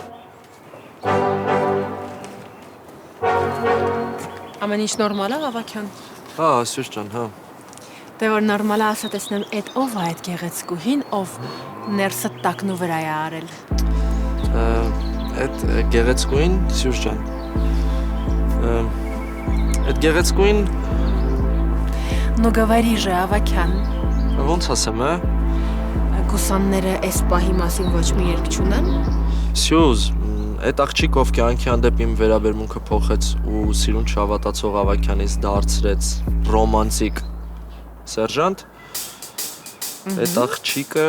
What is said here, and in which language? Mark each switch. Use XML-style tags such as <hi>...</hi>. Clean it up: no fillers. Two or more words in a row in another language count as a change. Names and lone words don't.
<hy>Ամեն ինչ նորմալ է, Ավակյան։ Հա, Սյուզ ջան, հա։ Դե որ նորմալ է, ասա տեսնեմ, այդ ով է այդ գեղեցկուհին, ով ներսը տակնու վրա է արել։ Այդ գեղեցկուհին, Սյուզ ջան։ Այդ գեղեցկուհին</hy> <ru>Ну говори же,</ru> <hy>Ավակյան։ ոնց ասեմ, հա։ Գուսանները այս պահի մասին ոչ մի երկ չունեն։ Սյուզ, այդ աղջիկ ով կյանքի հանդեպ իմ վերաբերմունքը փոխեց ու սիրուն չհավատացող Ավակյանից դարձրեց ռոմանտիկ սերժանտ, այդ աղջիկը</hy>